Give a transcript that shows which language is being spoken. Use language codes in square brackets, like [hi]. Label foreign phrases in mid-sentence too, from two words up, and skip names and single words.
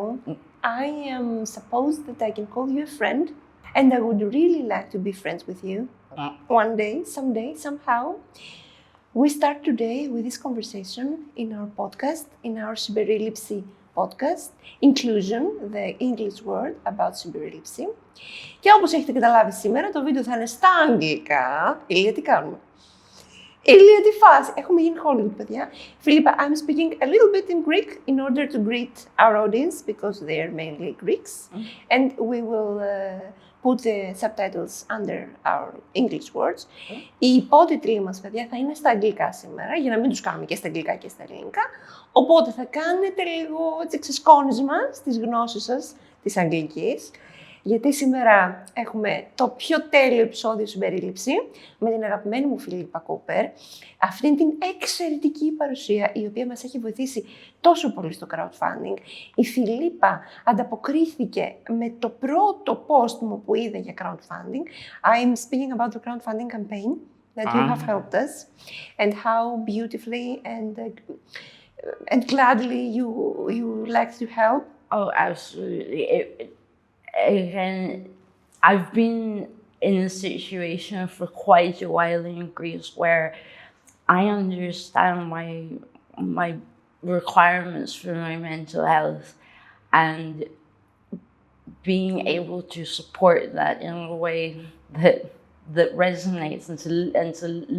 [en] I am supposed that I can call you a friend, and I would really like to be friends with you one day, someday, somehow. We start today with this conversation in our podcast, in our συμπερίληψη podcast, inclusion, the English word about συμπερίληψη. [el] Και όπως έχετε καταλάβει σήμερα, το βίντεο θα είναι στα αγγλικά. Ηλία, τι κάνουμε? Ηλία, τι φάση? Έχουμε γίνει Hollywood, παιδιά. [en] Philippa, I'm speaking a little bit in Greek in order to greet our audience, because they are mainly Greeks. And we will put the subtitles under our English words. [el] Οι υπότιτλοι μας, παιδιά, θα είναι στα αγγλικά σήμερα, για να μην τους κάνουμε και στα αγγλικά και στα ελληνικά. Οπότε θα κάνετε λίγο ξεσκόνισμα στις γνώσεις σας της αγγλικής. Γιατί σήμερα έχουμε το πιο τέλειο επεισόδιο συμπερίληψη με την αγαπημένη μου Philippa Cooper. Αυτήν την εξαιρετική παρουσία, η οποία μας έχει βοηθήσει τόσο πολύ στο crowdfunding. Η Philippa ανταποκρίθηκε με το πρώτο post μου που είδε για crowdfunding. [en] I'm speaking about the crowdfunding campaign that you have helped us and how beautifully and gladly you like to help. Oh, absolutely. Again, I've been in a situation for quite a while in Greece where I understand my requirements for my mental health, and being able to support that in a way that resonates and to